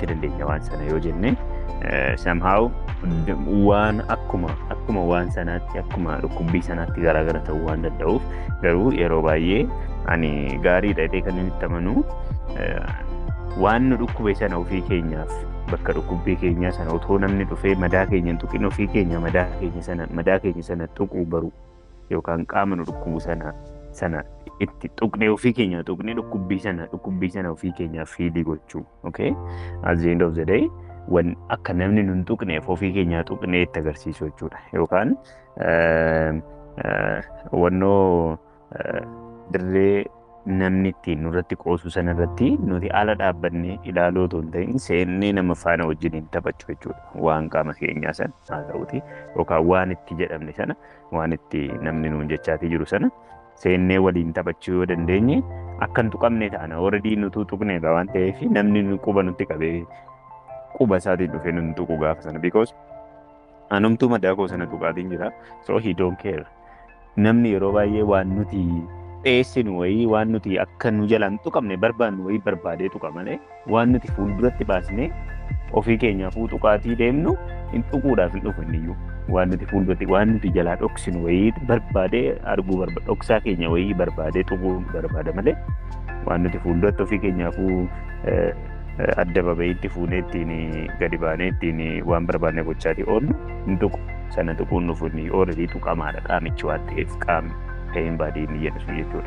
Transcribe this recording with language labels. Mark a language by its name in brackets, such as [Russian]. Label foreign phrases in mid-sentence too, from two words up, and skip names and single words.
[Oromo] dandeenya waan sana yoo jenne somehow waan akkuma waan sanaatti akkuma dhukkubbii sanaatti garaagara ta'uu waan danda'uuf garuu yeroo baay'ee ani gaariidha jedhee kan inni itti amanu waan nu dhukkube sana ofii keenyaaf bakka dhukkubbii keenyaa sana otoo namni dhufee madaa keenya hin tuqin ofii keenya madaa keenya sana tuquu baru yookaan qaama nu dhukkubu sana itti tuqnee ofii keenya tuqnee dhukkubbii sana ofii keenyaaf fiilii gochuu. [English] Okay, at the end of the day [Oromo] waan akka namni nu hin tuqneef ofii keenyaa tuqnee itti agarsiisu jechuudha yookaan wannoo dirree namni ittiin nurratti qoosu sanarratti nuti ala dhaabbannee ilaaluu otoo hin ta'in seennee nama faana wajjiniin taphachuu jechuudha. Waan qaama keenyaa sana haa ta'uti yookaan waan itti jedhamne sana waan itti namni nuun jechaatii jiru sana seennee waliin taphachuu yoo dandeenye akka hin tuqamne ta'ana already nutuu tuqneedha waan ta'eef namni quba nutti qabee quba isaatiin dhufee nu tuqu gaafa sana because anumtuu madaa koo sana tuqaatiin jira [English] so he don't care. [Oromo] Namni yeroo baay'ee waan nuti dhiyeessinu wayii waan nuti akka nu jalaan tuqamne barbaannu wayii barbaadee tuqa malee waan nuti fuulduratti baasnee ofii keenyaafuu tuqaatii deemnu hin tuquudhaaf hin dhufu inniyyuu waan nuti fuulduratti waan nuti jalaa dhoksinu wayii barbaadee arguu dhoksaa keenya wayii barbaadee tuquu barbaada malee waan nuti fuulduratti ofii keenyaafuu adda babayiitti fuunee ittiin gadi baanee ittiin waan barbaadne gochaatii oollu hin tuqu sana tuquun dhufu inni ooladii tuqamaadha qaamichi waan ta'eef qaamni ta'een baadii inni jedhu jechuudha.